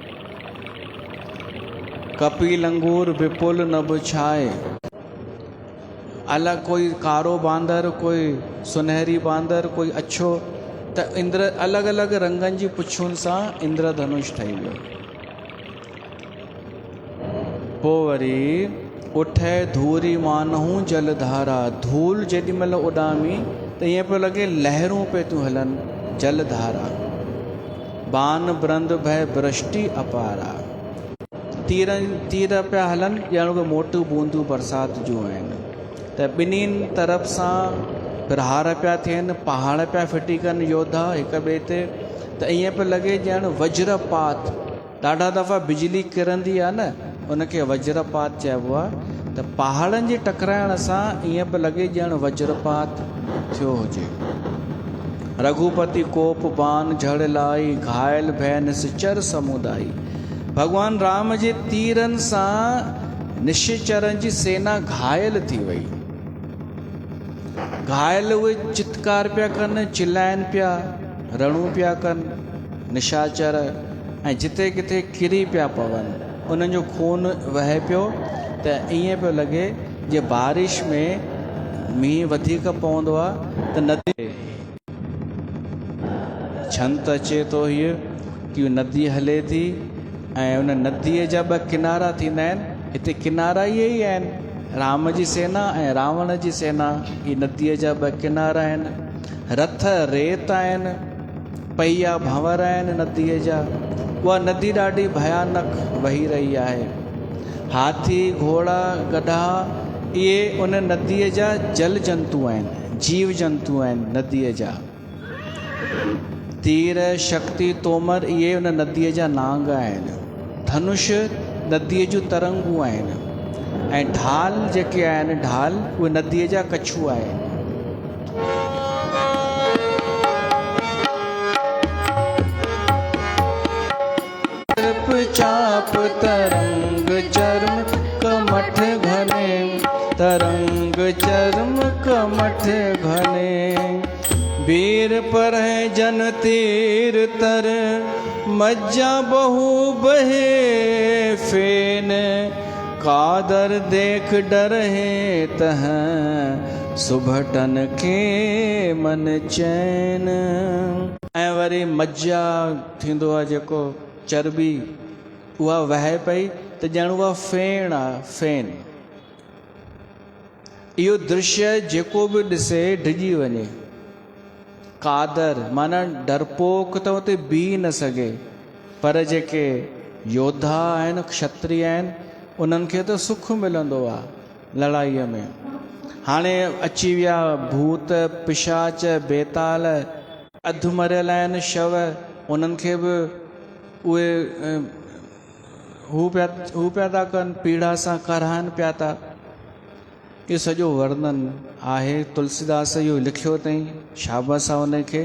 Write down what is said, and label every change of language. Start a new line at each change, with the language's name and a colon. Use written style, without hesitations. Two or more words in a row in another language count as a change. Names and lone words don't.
Awadhi: कपी लंगूर विपुल नभ छाए,
Sindhi: अलॻि कोई कारो बांदर, कोई सुनहरी बांदर, कोई अछो, त इंद्र अलॻि अलॻि रंगनि जी पुछुनि सां इंद्रधनुष ठही वियो। पोइ वरी
Awadhi: उठे धूरी मानहूं जलधारा,
Sindhi: धूल जेॾी महिल उॾामी त ईअं पियो लॻे लहरूं पियूं थियूं हलनि जलधारा।
Awadhi: बान ब्रंद भय वृष्टि अपारा,
Sindhi: तीर पिया हलनि ॼण उहे मोटियूं बूंदियूं बरसाति जूं आहिनि। त ॿिन्हिनि तरफ़ सां प्रहार पिया थियनि, पहाड़ पिया फिटी कनि योद्धा हिक ॿिए ते। त ईअं पियो लॻे ॼण वज्रपात, ॾाढा दफ़ा बिजली किरंदी आहे न, उनखे वज्रपात चइबो आहे। त पहाड़नि जे टकराइण सां ईअं पियो लॻे ॼण वज्रपात थियो हुजे।
Awadhi: रघुपति कोप बान झड़ लाई, घायल भय निश्चर समुदाई।
Sindhi: भॻवान राम जे तीरनि सां निशाचरनि जी सेना घायल थी वई। घायल उहे चित्कार पिया कनि, चिल्लाइनि पिया, रणू पिया कनि निशाचर, ऐं जिते किथे किरी पिया पवनि, उन्हनि जो खून वहे पियो। त ईअं पियो लॻे जे बारिश में मींहुं वधीक पवंदो आहे त नदी छंत अचे थो हीअ कि नदी हले थी, ऐं उन नदीअ जा ॿ किनारा थींदा आहिनि। हिते किनारा इहे ई आहिनि, राम जी सेना ऐं रावण जी सेना। ही नदीअ जा ॿ किनारा आहिनि। रथ रेत आहिनि, पहिया भंवर आहिनि नदीअ जा। उहा नदी ॾाढी भयानक वही रही आहे। हाथी, घोड़ा, गधा इहे उन नदीअ जा जल जंतु आहिनि, जीव जंतु आहिनि नदीअ जा। तीर, शक्ति, तोमर इहे उन नदीअ जा नांग आहिनि। धनुष नदीअ जूं तरंगूं आहिनि, ऐं ढाल जेके आहिनि, ढाल उहे नदीअ जा कछुआ आहिनि।
Awadhi: चाप तरंग चर्म कमठ घने, तरंग चर्म कमठ घने। वीर पर है जन तीर तर, मज्जा बहु बहे फेन। कादर देख डर है तह, सुभटन के मन चैन।
Sindhi: ऐं वरी मज्जा थींदो आहे जेको चर्बी, उहा वहे पई त ॼण उहा फेण आहे, फेन। इहो दृश्य जेको बि ॾिसे डिॼी वञे। कादर माना डरपोक त उते बीह न सघे, पर जेके योद्धा आहिनि, क्षत्रिय आहिनि, उन्हनि खे त सुख मिलंदो आहे लड़ाईअ में। हाणे अची विया भूत, पिशाच, बेताल, अधु मरियल आहिनि शव, उन्हनि खे बि उहे हू पिया था कनि, पीड़ा सां कराइनि पिया था। इहो सॼो वर्णन आहे, तुलसीदास इहो लिखियो अथई, शाबस आहे उनखे।